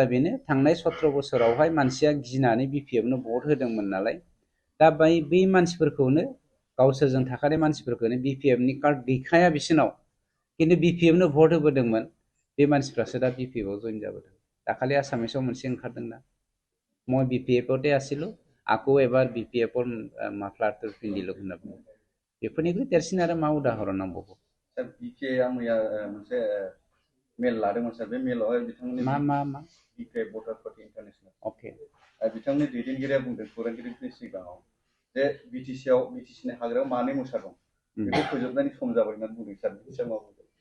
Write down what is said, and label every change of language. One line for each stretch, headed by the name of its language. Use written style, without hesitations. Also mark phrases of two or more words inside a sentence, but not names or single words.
Bodo: बेनो थांनाय 17 बोसोरावहाय मानसिया गिनानै बिपिएफनो भट होदोंमोन नालाय दा बै मानसिफोरखौनो गावसोरजों थाखानाय मानसिफोरखौनो बिपिएफनि कार्ड गैखाया बिसोरनाव किन्तु बिपिएफनो भट होबोदोंमोन बे मानसिफ्रासो दा बिपिएफआव जयन जाबोदों दाखालि आसामिसाव मोनसे ओंखारदोंना
Assamese: মই বিপিএফতে আছিলো আকৌ এবাৰ বিপিএফৰ মাফলাৰটো পিন্ধিলো
Bodo: होनना बुङो बेफोरनिख्रुइ देरसिन आरो मा उदाहरन नांबावगौ सार बिपिए मैया मोनसे मेल लादोंमोन सार बे मेलावहाय बिथांमोननि मा बिपिए भटार
English: party international
Bodo: अके बिथांनि दैदेनगिरिया बुंदों खौरांगिरिफोरनि सिगाङाव जे बिटिसिनि हाग्रायाव मानै मोसा दं बेखौ फोजोबनायनि सम जाबाय होनना बुंदों सार बिसोर मा बुंदों